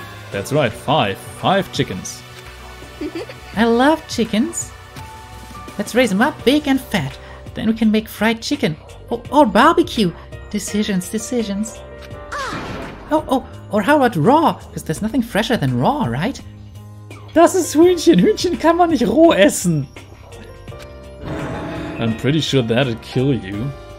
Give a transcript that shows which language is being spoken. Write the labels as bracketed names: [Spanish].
[English] That's right, 5. 5 chickens. I love chickens. Let's raise them up big and fat. Then we can make fried chicken. Or barbecue. Decisions. Or how about raw? Because there's nothing fresher than raw, right? [German] Das ist Hühnchen. Hühnchen kann man nicht roh essen. [English] I'm pretty sure that'd kill you.